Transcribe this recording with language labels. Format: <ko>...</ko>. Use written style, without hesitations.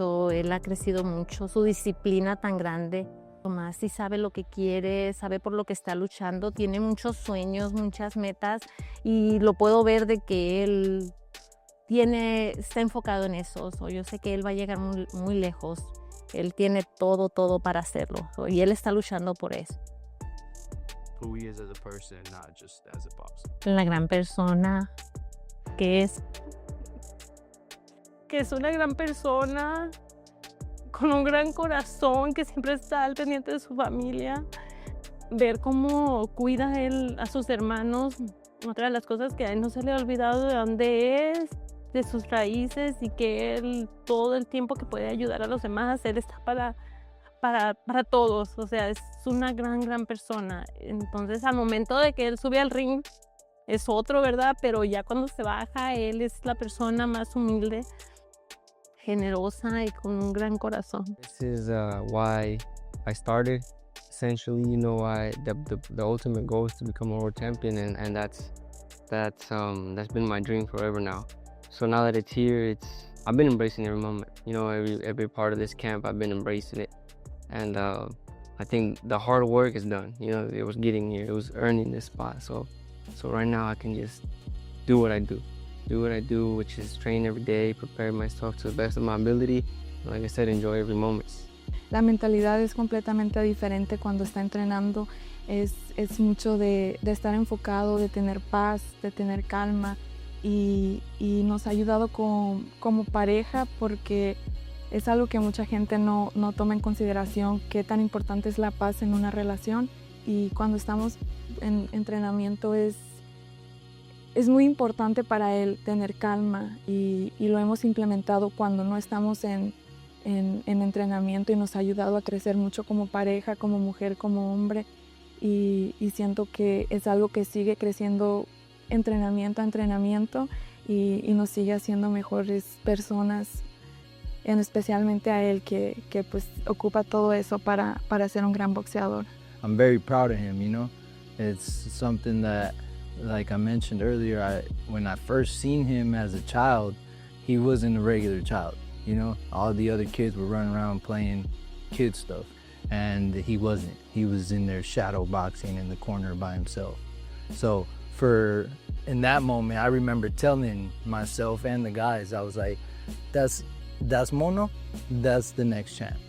<es>Él ha crecido mucho. Su disciplina tan grande. Tomás sí sabe lo que quiere, sabe por lo que está luchando, tiene muchos sueños, muchas metas y lo puedo ver de que él está enfocado en eso. Yo sé que él va a llegar muy, muy lejos. Él tiene todo para hacerlo y él está luchando por eso.</es> <en>Who he is as a person, not just as a boxer.</en> <es>La gran persona que es una gran persona con un gran corazón, que siempre está al pendiente de su familia. Ver cómo cuida él a sus hermanos, otra de las cosas que a él no se le ha olvidado de dónde es, de sus raíces, y que él todo el tiempo que puede ayudar a los demás, él está para todos. O sea, es una gran persona. Entonces al momento de que él sube al ring es otro, ¿verdad? Pero ya cuando se baja, él es la persona más humilde, generosa y con un gran corazón.</es> <en>This is why I started. Essentially, you know, the ultimate goal is to become a world champion, and that's been my dream forever now. So now that it's here, I've been embracing every moment. You know, every part of this camp, I've been embracing it, and I think the hard work is done. You know, it was getting here, it was earning this spot. So right now I can just do what I do, which is train every day, prepare myself to the best of my ability. Like I said, enjoy every moment.</en> <es>La mentalidad es completamente diferente cuando está entrenando. Es mucho de estar enfocado, de tener paz, de tener calma. Y nos ha ayudado como pareja, porque es algo que mucha gente no toma en consideración, qué tan importante es la paz en una relación. Y cuando estamos en entrenamiento es muy importante para él tener calma, y lo hemos implementado cuando no estamos en entrenamiento, y nos ha ayudado a crecer mucho como pareja, como mujer, como hombre, y siento que es algo que sigue creciendo entrenamiento a entrenamiento, y nos sigue haciendo mejores personas, especialmente a él que pues ocupa todo eso para ser un gran boxeador.</es> <en>I'm very proud of him, you know. It's something that like I mentioned earlier, when I first seen him as a child, he wasn't a regular child, you know? All the other kids were running around playing kid stuff, and he wasn't. He was in there shadow boxing in the corner by himself. So in that moment, I remember telling myself and the guys, I was like, that's Mono, that's the next champ.</en>